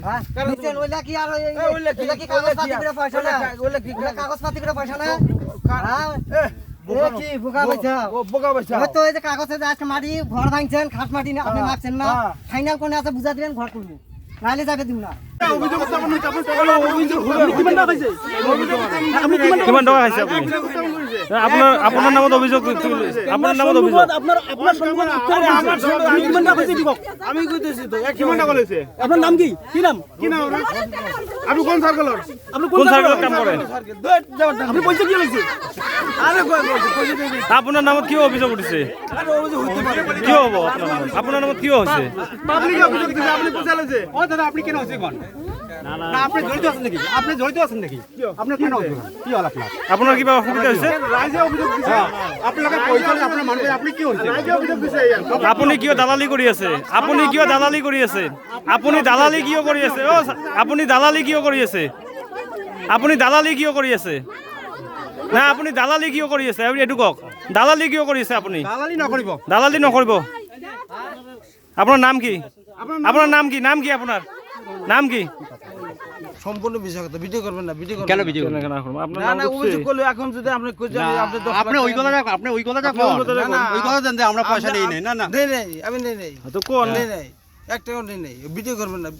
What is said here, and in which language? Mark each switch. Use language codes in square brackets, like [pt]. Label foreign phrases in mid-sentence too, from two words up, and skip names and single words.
[bn] কার কাছে ওইলা কি আর ওইলা কি কাগজপাতি করে পয়সা না? ওইলা কি কাগজপাতি করে পয়সা না? হ্যাঁ কি বোকা বাচ্চা? ও বোকা বাচ্চা তো এই যে কাগজে আজকে মাটি ঘর ভাঙছেন, খাট মাটি না আপনি মারছেন না, ফাইনাল কোনে আছে বুঝা দিবেন, ঘর করব নাইলে যাবে দিম না। অভিযোগ করতে আপনি অভিযোগ কিমান টাকা পাইছে? কিমান টাকা খাইছে আপনি? আপনার নামত অভিযোগ, আপনার নামত অভিযোগ, আপনার সম্মান আরে আমার সম্মান আমি কিমান টাকা পাইছে দিব? আমি কইতেছি তো কিমান টাকা লইছে? আপনার নাম কি? কি নাম আপনি কোন সার্কেলের? আপনি কোন সার্কেলের কাম করেন? আপনি পয়সা কি লইছে? আরে পয়সা দেই আপনার নামত কি অভিযোগ উঠেছে? আরে অভিযোগ হইতে পারে কি হবো আপনার নামত? আপনার নামত কি হয়েছে? পাবলিক অভিযোগ দিছে আপনি পয়সা লইছে। ও দাদা আপনি কেন হইছে কোন? না আপনি জড়িত আছেন নাকি? আপনি জড়িত আছেন নাকি? আপনি কেন হইছে? কি হল আপনার? আপনার কি অসুবিধা হয়েছে? রাইজে অভিযোগ দিছে। আপনাকে পয়সা আপনার মানবে আপনি কি হইছে? রাইজে অভিযোগ দিছে। [as] আপনি কিয় দালালি কৰি আছে? আপুনি কিয় দালালি কৰি আছে? আপুনি দালালি কিয় কৰি আছে? ও আপুনি দালালি কিয় কৰি আছে? আপুনি দালালি কিয় কৰি আছে? না আপুনি দালালি কিয় কৰি আছে? আপুনি এটো কক, দালালি কিয় কৰি আছে? আপুনি দালালি নকৰিব। দালালি নকৰিব। আপোনাৰ নাম কি? আপোনাৰ নাম কি? নাম কি আপোনাৰ? নাম কি? [bn] সম্পূর্ণ বিষয় কথা ভিডিও করবেন না, ভিডিও করবেন কেন ভিডিও না কেন করব? আপনার না নাম না অভিযোগ করলে এখন যদি আপনি কই যাবেন আপনি আপনি ওই কথাটা ওই কথাটা দেন যে আমরা পয়সা নেই নাই। না না নেই নেই আমি নেই নেই তো কোন নেই নেই একটা নেই নেই ভিডিও করবেন না।